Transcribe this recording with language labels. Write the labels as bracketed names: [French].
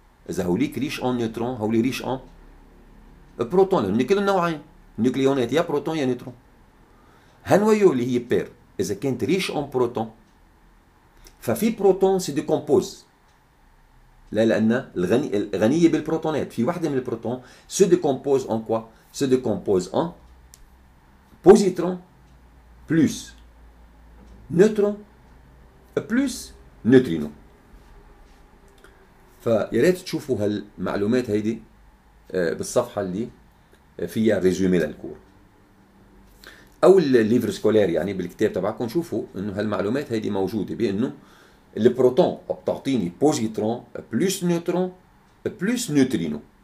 [Arabic] إذا هوليك [French] ريش اون نيوترون [Arabic] هولي [French] ريش اون بروتون [Arabic] لأن كل النوعين نيوكليونات يا بروتون يا نيوترون. هنويو اللي هي بير إذا كانت [French] ريش اون بروتون [Arabic] ففي بروتون [French] سي ديكومبوز. [Arabic] لا لأن الغنية بالبروتونات في واحدة من البروتون [French] سي ديكومبوز اون كوا. Se décompose en positron plus neutron plus neutrino. [Arabic] فيا ريت تشوفوا هالمعلومات هيدي بالصفحة اللي فيها ريزومي للكور. أو [French] الليفر سكولير [Arabic] يعني بالكتاب تبعكم شوفوا إنه هالمعلومات هيدي موجودة بإنه البروتون بتعطيني بوزيترون [French] بلس نيوترون بلس نيوترينو.